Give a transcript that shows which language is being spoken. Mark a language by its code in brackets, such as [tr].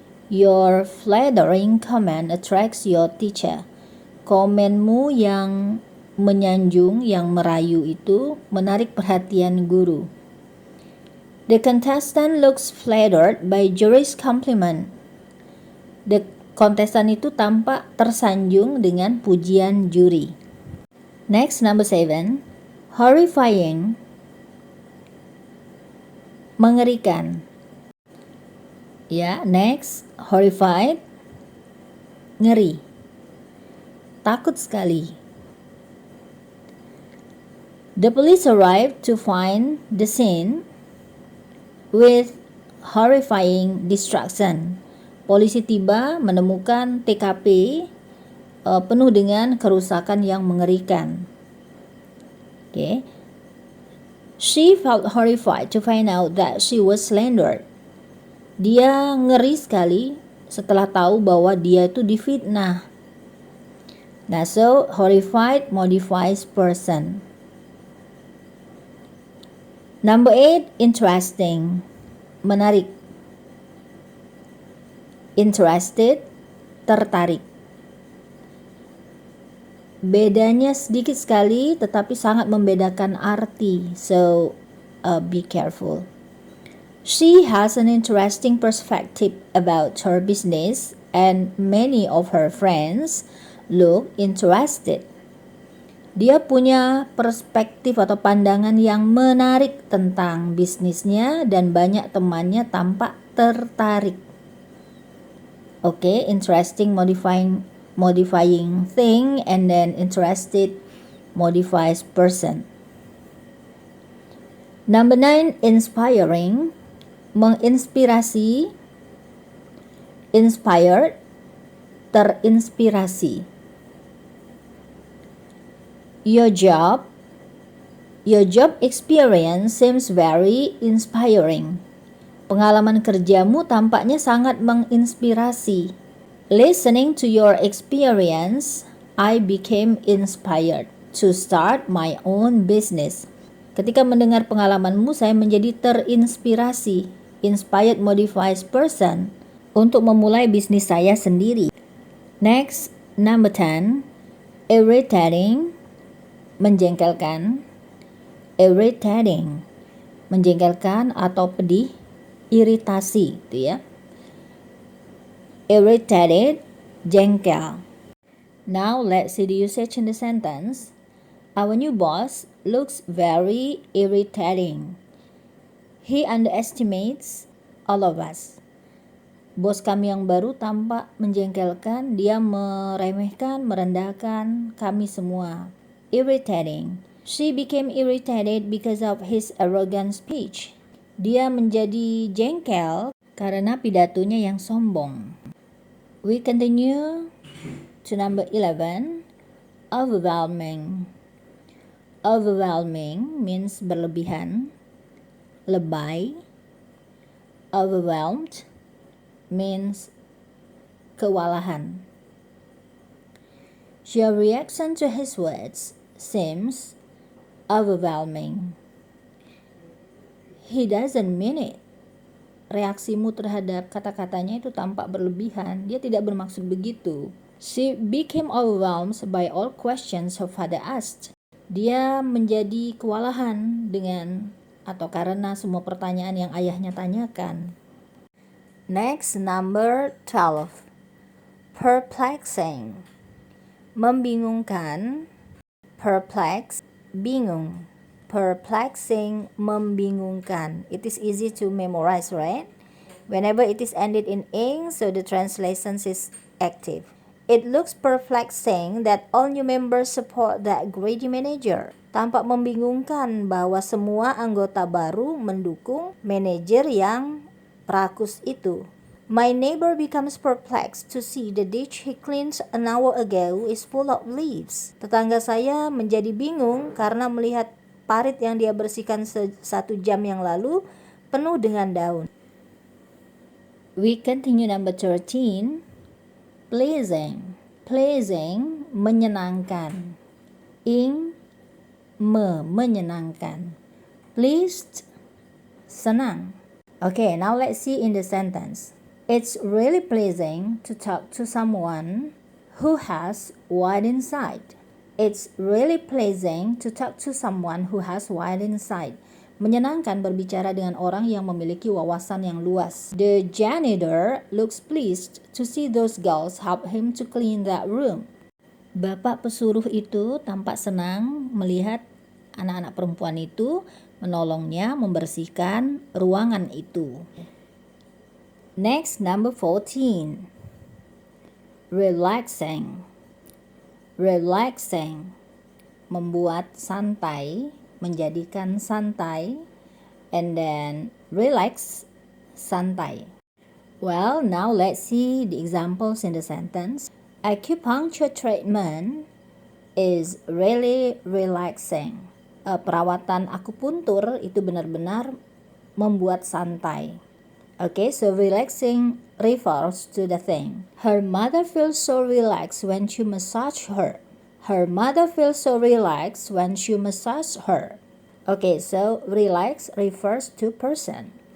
[en] Your flattering comment attracts your teacher. [id] Komenmu yang menyanjung, yang merayu itu menarik perhatian guru. [en] The contestant looks flattered by jury's compliment. [id] The kontestan itu tampak tersanjung dengan pujian juri. [en] Next, number 7. Horrifying, [id] mengerikan. Ya, [en] next, horrified, [id] ngeri, takut sekali. [en] The police arrived to find the scene with horrifying destruction. [id] Polisi tiba menemukan TKP penuh dengan kerusakan yang mengerikan. Okay. [en] She felt horrified to find out that she was slandered. [id] Dia ngeri sekali setelah tahu bahwa dia itu difitnah. [en] Nah, so horrified modifies person. Number 8, interesting. [id] Menarik. [en] Interested, [id] tertarik. Bedanya sedikit sekali tetapi sangat membedakan arti. [en] So, be careful. She has an interesting perspective about her business and many of her friends look interested. [id] Dia punya perspektif atau pandangan yang menarik tentang bisnisnya dan banyak temannya tampak tertarik. [en] Okay, interesting modifying thing, and then interested modifies person. Number 9, inspiring, [id] menginspirasi, [en] inspired, [id] terinspirasi. [en] Your job experience seems very inspiring. [id] Pengalaman kerjamu tampaknya sangat menginspirasi. [en] Listening to your experience, I became inspired to start my own business. [id] Ketika mendengar pengalamanmu, saya menjadi terinspirasi. [en] Inspired modifies person, [id] untuk memulai bisnis saya sendiri. [en] Next, number 10, irritating, [id] menjengkelkan. [en] Irritating, [id] menjengkelkan atau pedih, iritasi gitu ya. [en] Irritated, [id] jengkel. [en] Now let's see the usage in the sentence. Our new boss looks very irritating. He underestimates all of us. [id] Bos kami yang baru tampak menjengkelkan, dia meremehkan, merendahkan kami semua. [en] Irritating. She became irritated because of his arrogant speech. [id] Dia menjadi jengkel karena pidatonya yang sombong. [en] We continue to number 11, overwhelming. Overwhelming means [id] berlebihan, lebay. [en] Overwhelmed means [id] kewalahan. [en] Your reaction to his words seems overwhelming. He doesn't mean it. [id] Reaksimu terhadap kata-katanya itu tampak berlebihan. Dia tidak bermaksud begitu. [en] She became overwhelmed by all questions her father asked. [id] Dia menjadi kewalahan dengan atau karena semua pertanyaan yang ayahnya tanyakan. [en] Next, number 12. Perplexing. [id] Membingungkan. [en] Perplex, [id] bingung. [en] Perplexing, [id] membingungkan. [en] It is easy to memorize, right? Whenever it is ended in ing, so the translation is active. It looks perplexing that all new members support the greedy manager. [id] Tampak membingungkan bahwa semua anggota baru mendukung manajer yang rakus itu. [en] My neighbor becomes perplexed to see the ditch he cleaned an hour ago is full of leaves. [id] Tetangga saya menjadi bingung karena melihat parit yang dia bersihkan 1 jam yang lalu penuh dengan daun. [en] We continue number 13, pleasing. Pleasing, [id] menyenangkan. Menyenangkan. [en] Pleased, [id] senang. [en] Okay, now let's see in the sentence. It's really pleasing to talk to someone who has wide insight. It's really pleasing to talk to someone who has wide insight. [id] Menyenangkan berbicara dengan orang yang memiliki wawasan yang luas. [en] The janitor looks pleased to see those girls help him to clean that room. [id] Bapak pesuruh itu tampak senang melihat anak-anak perempuan itu menolongnya membersihkan ruangan itu. [en] Next, number 14. Relaxing. Relaxing, [id] membuat santai, menjadikan santai, [en] and then relax, [id] santai. [en] Well, now let's see the examples in the sentence. Acupuncture treatment is really relaxing. [id] Perawatan akupuntur itu benar-benar membuat santai. [en] Okay, so relaxing refers to the thing. Her mother feels so relaxed when she massaged her. Her mother feels so relaxed when she massaged her. Okay, so relax refers to person.